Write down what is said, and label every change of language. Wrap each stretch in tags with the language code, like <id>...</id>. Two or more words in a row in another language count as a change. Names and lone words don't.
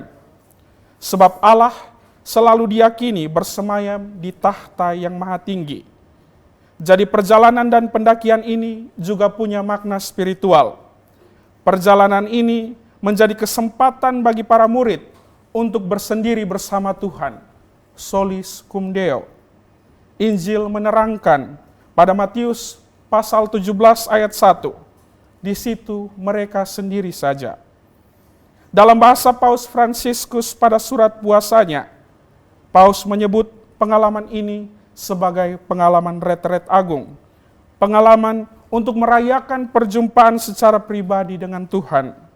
<id>Sebab Allah selalu diyakini bersemayam di tahta yang maha tinggi. Jadi perjalanan dan pendakian ini juga punya makna spiritual. Perjalanan ini menjadi kesempatan bagi para murid untuk bersendiri bersama Tuhan.</id> <la>Solis cum Deo.</la> <id>Injil menerangkan pada Matius pasal 17 ayat 1, di situ mereka sendiri saja. Dalam bahasa Paus Fransiskus pada surat puasanya, Paus menyebut pengalaman ini sebagai pengalaman retret agung, pengalaman untuk merayakan perjumpaan secara pribadi dengan Tuhan.</id>